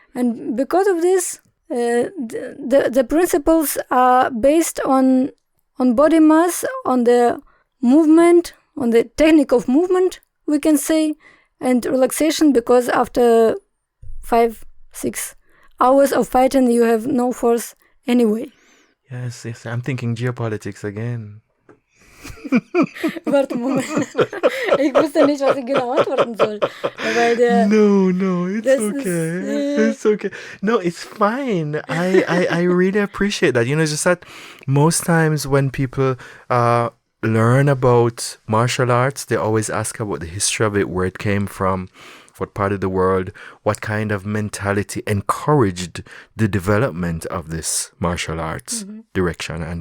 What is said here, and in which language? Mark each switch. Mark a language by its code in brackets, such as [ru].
[en] And because of this, the principles are based on body mass, on the movement, on the technique of movement, we can say, and relaxation, because after 5-6 hours of fighting, you have no force anyway. Yes, I'm thinking geopolitics again. [de] Warte, Moment. Ich wusste nicht, was ich genau antworten soll. [en] No, it's okay. It's okay. No, it's fine. I really appreciate that. It's just that most times when people learn about martial arts, they always ask about the history of it, where it came from, what part of the world, what kind of mentality encouraged the development of this martial arts direction.